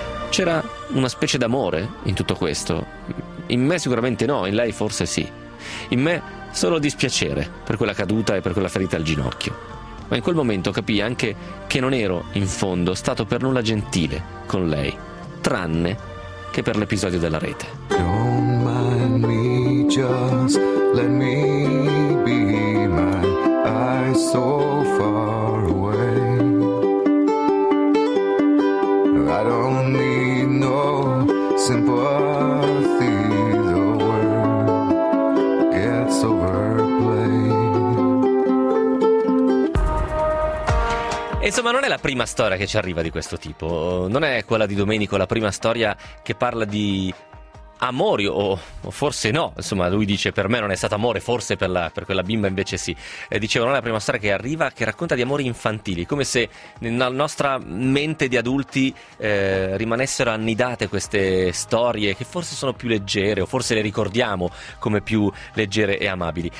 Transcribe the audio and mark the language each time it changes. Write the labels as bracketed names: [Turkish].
[Italian] C'era una specie d'amore in tutto questo? In me sicuramente no, in lei forse sì. In me solo dispiacere per quella caduta e per quella ferita al ginocchio. Ma in quel momento capii anche che non ero, in fondo, stato per nulla gentile con lei, tranne che per l'episodio della rete. [English] Don't mind me, just let me be my eyes so far away. I don't need no sympathy, the world gets overplayed. [Italian] Insomma, non è la prima storia che ci arriva di questo tipo. Non è quella di Domenico la prima storia che parla di amori, o forse no, insomma lui dice per me non è stato amore, forse per quella bimba invece sì. Dicevo, non è la prima storia che arriva che racconta di amori infantili, come se nella nostra mente di adulti rimanessero annidate queste storie che forse sono più leggere, o forse le ricordiamo come più leggere e amabili.